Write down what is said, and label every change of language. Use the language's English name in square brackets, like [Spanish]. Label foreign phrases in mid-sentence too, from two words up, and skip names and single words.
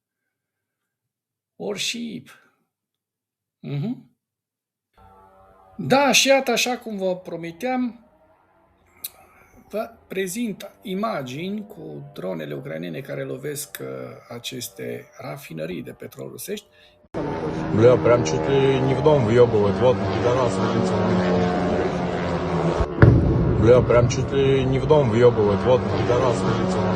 [Romanian] Da, și iată, așa cum vă promiteam, vă prezint imagini cu dronele ucrainene care lovesc aceste rafinării de petrol rusești. [Russian] Бля, прям чуть ли не в дом въебывает, вот, пидорас улица. Бля, прям чуть ли не в дом въебывает, вот, пидорас улица.